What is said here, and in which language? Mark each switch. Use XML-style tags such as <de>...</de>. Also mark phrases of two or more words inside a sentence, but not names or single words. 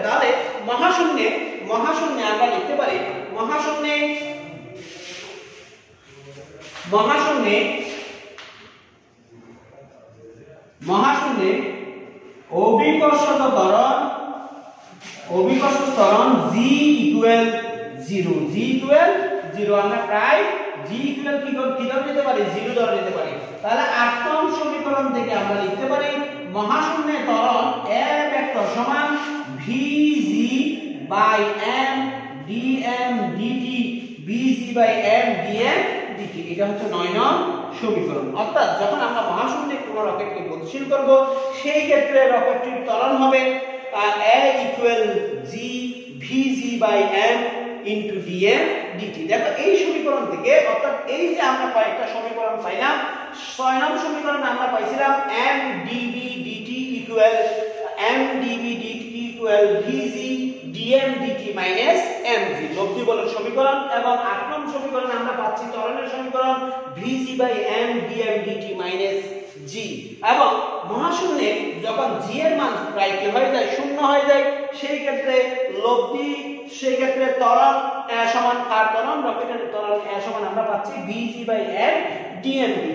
<bn>তাহলে মহাশূন্যে আমরা লিখতে পারি মহাশূন্যে অভিকর্ষ ত্বরণ g ইকুয়াল 0 আমরা প্রায় g ইকুয়াল কি ধরে নিতে পারি, 0 ধরে নিতে পারি। তাহলে 8 নং সমীকরণ থেকে আমরা লিখতে পারি মহাশূন্যে ত্বরণ a ভেক্টর সমান vg বাই m dm dt vg বাই m dm dt। এটা হচ্ছে 9 নং সমীকরণ। অর্থাৎ যখন আমরা মহাশূন্যে কোনো রকেটকে গতিশীল করব সেই ক্ষেত্রে রকেটটির ত্বরণ হবে a ইকুয়াল g vg বাই m ইনটু dm dt। দেখো এই সমীকরণ থেকে, অর্থাৎ এই যে আমরা কয়েকটা সমীকরণ পাইলাম, 6 নং সমীকরণে আমরা পাইছিলাম m dv dt ইকুয়াল m dv dt ইকুয়াল vg dm dt মাইনাস mg, লব্ধি বলের সমীকরণ। এবং 8 নং সমীকরণে আমরা পাচ্ছি ত্বরণের সমীকরণ vg বাই m dm dt মাইনাস g। এবং মহাশূন্যে যখন g এর মান প্রায় কি হয়ে যায়, শূন্য হয়ে যায়, সেই ক্ষেত্রে ত্বরণ সমান কার ত্বরণ, রকেটের ত্বরণ সমান আমরা পাচ্ছি vg বাই m dm dt।</bn>